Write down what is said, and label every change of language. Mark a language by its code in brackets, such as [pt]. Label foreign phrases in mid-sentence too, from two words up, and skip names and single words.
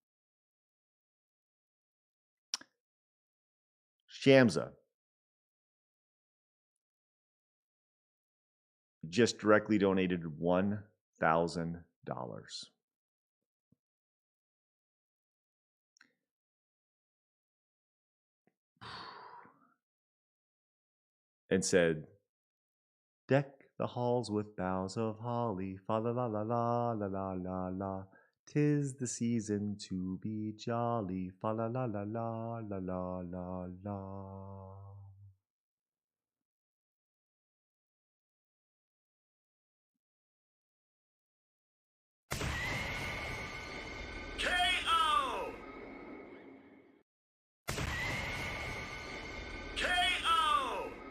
[en] Shamsa just directly donated $1,000. And said, deck the halls with boughs of holly, fa la la la la la la la la. 'Tis the season to be jolly, fa la la la la la la la la. K.O. K.O.